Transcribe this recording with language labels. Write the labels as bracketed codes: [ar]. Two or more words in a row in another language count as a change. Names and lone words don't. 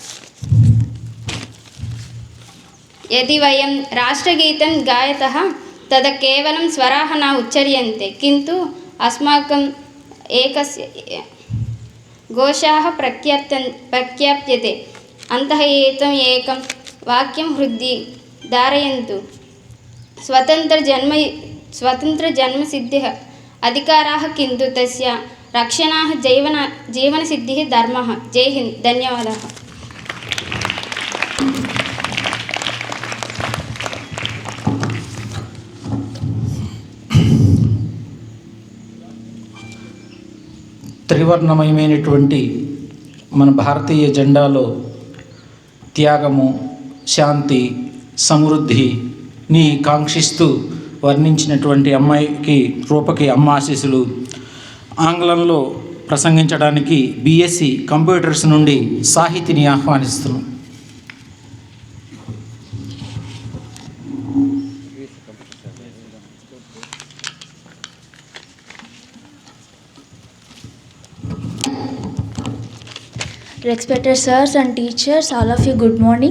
[sa] यदि वयं राष्ट्रगीतं गायतः तदा केवलं स्वराः न उच्चार्यन्ते, किन्तु अस्माकम् एकस्य घोषाः प्रख्याप्यते। अन्तः एतम् एकं वाक्यं हृदि धारयन्तु। स्वतन्त्रजन्मसिद्धिः अधिकारः, किन्तु तस्य रक्षणः जीवनसिद्धिः धर्मः। [hi] जय हिंद। [sa] धन्यवादाः। [te] త్రివర్ణమయమైనటువంటి మన భారతీయ జెండాలో త్యాగము, శాంతి, సమృద్ధిని కాంక్షిస్తూ వర్ణించినటువంటి అమ్మాయికి రూపకి అమ్మ ఆశీస్సులు. ఆంగ్లంలో ప్రసంగించడానికి బిఎస్సి కంప్యూటర్స్ నుండి సాహితిని ఆహ్వానిస్తున్నాం. [en] Respected sirs and teachers, all of you, good morning.